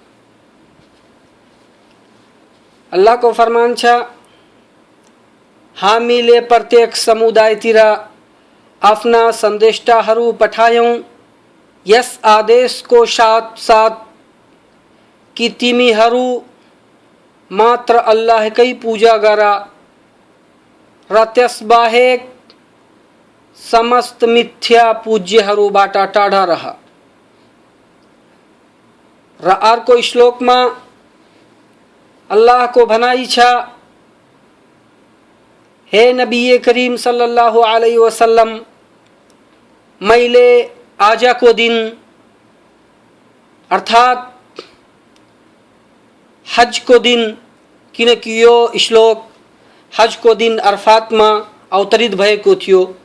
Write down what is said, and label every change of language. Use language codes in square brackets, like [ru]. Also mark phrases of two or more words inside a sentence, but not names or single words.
[ne] अल्लाहको फरमान छ, हामीले प्रत्येक समुदायतिर आफ्ना सन्देष्टाहरू पठायौं यस आदेशको साथ कि तिमीहरू मात्र अल्लाहकै पूजा गर र त्यसबाहेक समस्त मिथ्या पूज्यहरूबाट टाढा रह। र अर्को श्लोकमा अल्लाहको भनाइ छ, [ar] हे نبي كريم صلى الله عليه وسلم, [ne] मैले आजको दिन अर्थात हजको दिन, किनकि यो श्लोक हजको दिन अरफातमा अवतरित भएको थियो,